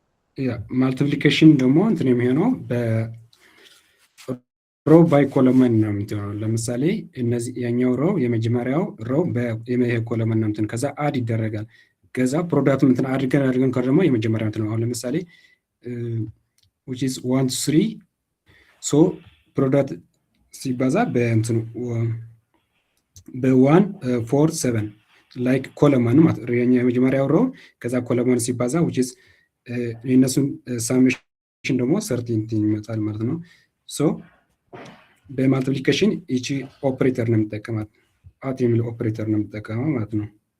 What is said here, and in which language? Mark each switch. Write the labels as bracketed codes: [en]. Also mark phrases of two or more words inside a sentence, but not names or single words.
[am] ማልቲፕሊኬሽን ደግሞ እንትን የሚሆነው [en] row by column [am] ነው የምትሆነው። ለምሳሌ እነዚህ ያኛው ሮ የመጀመሪያው ሮ ይሄ ኮለመን ነው እንትን ከዛ አድ ይደረጋል። ከዛ ፕሮዳክት እንትን አድርገን ደግሞ የመጀመሪያው እንትን ነው። አሁን ለምሳሌ [en] which is 1 to 3 [am] ሶ ፕሮዳክት ሲባዛ በእንትኑ በ1 4 7 ላይክ ኮለመን ማለት የመጀመሪያው ሮ ከዛ ኮለመን ሲባዛ [en] which is [am] የነሱን ሳሜሽን ደግሞ ሰርቲን ይመጣል ማለት ነው። ሶ በማልቲፕሊኬሽን እቺ ኦፕሬተር ነው የምጠቀማት አት የሚል ኦፕሬተር ነው የምጠቀመው ማለት ነው።